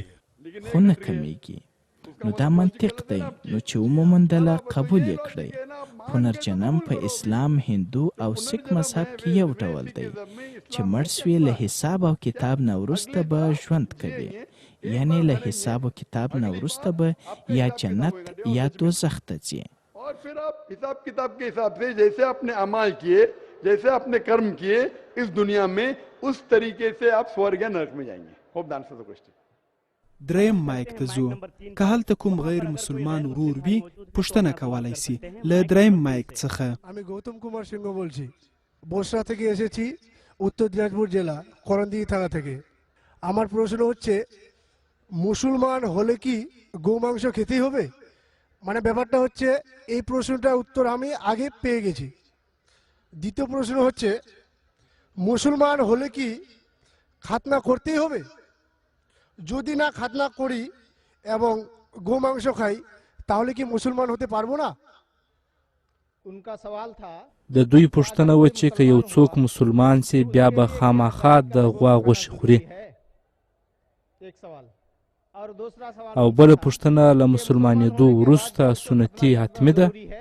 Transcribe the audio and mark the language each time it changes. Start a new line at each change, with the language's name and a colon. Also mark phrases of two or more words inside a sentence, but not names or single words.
Pashto: خو نه کمیږي نو دا منطق دی نو چې ومومندله قبول یې کړئ پنرجنم په اسلام هندو او سیک مذهب کې یو ډول دی چې مړ سوی له حساب او کتاب نه وروسته به ژوند کوي یعنی له حساب او کتاب نه وروسته به یا جنت یا دوزخ ته ځي
Hindi: और फिर आप हिसाब किताब के हिसाब से जैसे आपने अमाल किए जैसे आपने कर्म किए इस दुनिया में उस तरीके से आप स्वर्ग या नरक में जाएंगे
English: hope the answer the question
Pashto: دریم مایک ته ځو که هلته کوم غیر مسلمان ورور وي پوښتنه کولی سي له دریم مایک څخه
Bangla: আমি গৌতম কুমার সিংহ বলছি বসরা থেকে এসেছি উত্তর দিনাজপুর জেলা করণদিঘি থানা থেকে। আমার প্রশ্ন হচ্ছে, মুসলমান হলে কি গোমাংস খেতেই হবে? মানে ব্যাপারটা হচ্ছে, এই প্রশ্নটার উত্তর আমি আগে পেয়ে গেছি। দ্বিতীয় প্রশ্ন হচ্ছে, মুসলমান হলে কি খাতনা করতেই হবে? যদি না খাতনা করি এবং গোমাংস খাই তাহলে কি মুসলমান হতে পারবো না?
Pashto: د دوی پوښتنه و چې که یو څوک مسلمان سي بیا به خامخا د غوا غوښې خوري، او بله پوښتنه له مسلمانېدو وروسته سنتي حتمي ده؟